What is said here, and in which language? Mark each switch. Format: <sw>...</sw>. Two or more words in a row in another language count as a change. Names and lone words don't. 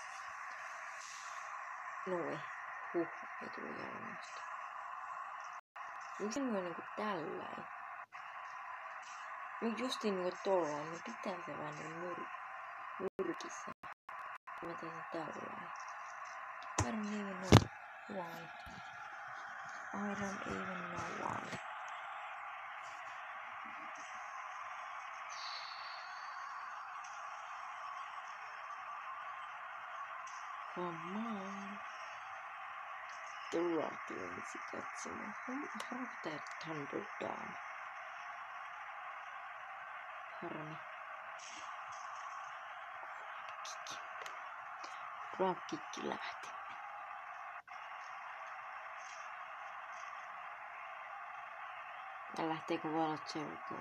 <fi>Noin. Ei tullut jalmasta. Miksi se on niinku tälläin? Nyt justiin niinku tollaan, niin pitää se vaan nyrkissä. Mä teen sen tälläin.</fi> <en>I don't even know why. I don't even know why. Come on.</en> <fi>The Rock lensi katsomaan. Harvo tää Thunderdome. Harmi. Dropkicki lähti. Ja lähteekö valot Jerichoon?</fi>